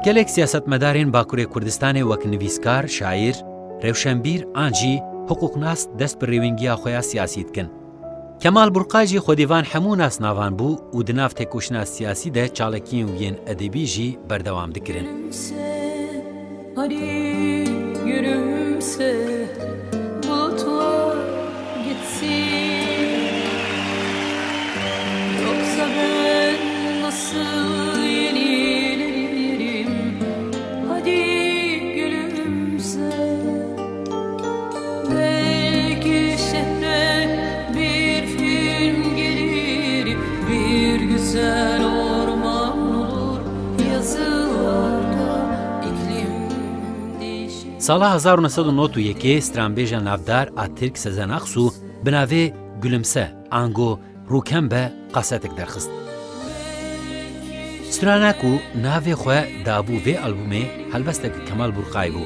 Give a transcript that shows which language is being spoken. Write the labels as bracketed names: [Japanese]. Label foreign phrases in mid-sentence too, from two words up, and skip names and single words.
[Kurdish] gelek siyasetmedarên Bakurê Kurdistanê wek nivîskar, şaîr, rewşenbîr an jî hiqûqnas dest bi rêwîngiya xwe ya siyasî dikin. Kemal Burqay jî xwedîvan hemû nasnavan bû û di nav têkoşina siyasî de çalekiyên wî yên edebî jî berdewam dikirin. [Turkish] Hadi gülümse, bulutlar gitsin. Yoksa ben nasıl yenilerim? Hadi gülümse. Belki şehre bir film gelir, bir güzel orman olur yazılarda. [Kurdish] Sala 1991 stranbêja navdar a Tirk Sezen Aksu bi navê Gülümse ango rûkembe qasetek derxist. Strana ku navê xwe dabû vê albûmê helbestek Kemal Burqay bû.